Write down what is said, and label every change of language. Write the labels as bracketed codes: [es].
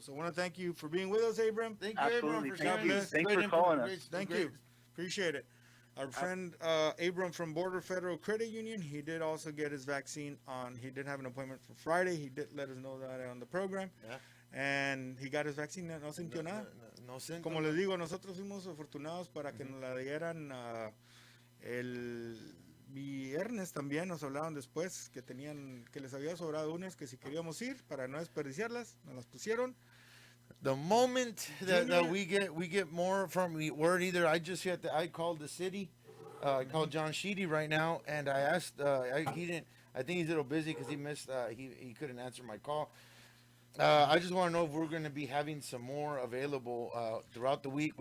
[en] So I want to thank you for being with us, Abram. Thank you, Absolutely. Abram, for Thank sharing you. this. Thanks for calling us. Thank you. Appreciate it. Our friend Abram from Border Federal Credit Union, he did also get his vaccine he did have an appointment for Friday. He did let us know that on the program. Yeah. And he got his vaccine. No sintió nada. [es] No sintió. Como les digo, nosotros fuimos afortunados para que nos la dieran el viernes también. Nos hablaron después que les había sobrado unas, que si queríamos ir para no desperdiciarlas, nos las pusieron. [en] The moment that we get more from word, either I called the city, I called John Sheedy right now, and I asked. He didn't. I think he's a little busy because he missed. He couldn't answer my call. I just want to know if we're going to be having some more available throughout the week.